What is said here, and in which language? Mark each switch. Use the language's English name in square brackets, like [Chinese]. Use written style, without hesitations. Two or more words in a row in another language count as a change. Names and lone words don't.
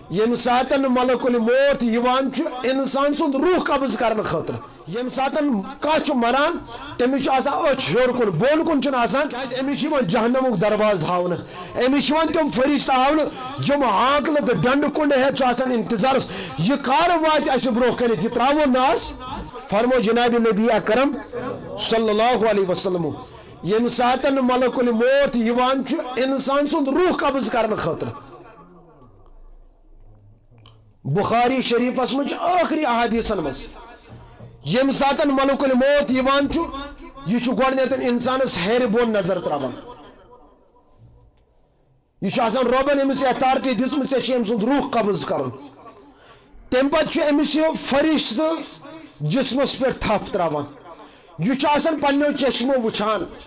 [Kashmiri] یم ساتن ملکل موت یوان چھ انسان سند روح قبض کرنے خاطر یم ساتن کانٛہہ چھ مران تمس آسان أچھ ہیور کن بون کن چھن آسان کیاز امس جہنمک دروازٕ ہاونہٕ امس تم فرشتہٕ ہاونہٕ یم ہاکلہٕ تہٕ ڈنڈٕ کنڈ ہیتھ آسان انتظارس یہ کار واتہِ اسہِ برونٛہہ کٔنِتھ یہ تراوون ناس فرمو جناب نبی اکرم [Arabic] صلی اللہ علیہ وسلم [Kashmiri] یم ساتن ملکل موت یوان چھ انسان سند روح قبض کرنے خاطر بخاری شریفس مجھ آخری احادیثن مز یم ساتن ملکل موت یوان چھ یہ گۄڈنیتھ انسانس ہیرِ بون نظر تراوان یہ آسان رۄبن امس اتھارٹی دژمٕژ ژےٚ چھِ أمۍ سُنٛد روح قبض کرُن تمہِ پتہٕ چھُ أمِس یہِ فرشتہٕ جسمس پٮ۪ٹھ تھپھ تراوان یہ چھُ آسان پننیو چشمو وٕچھان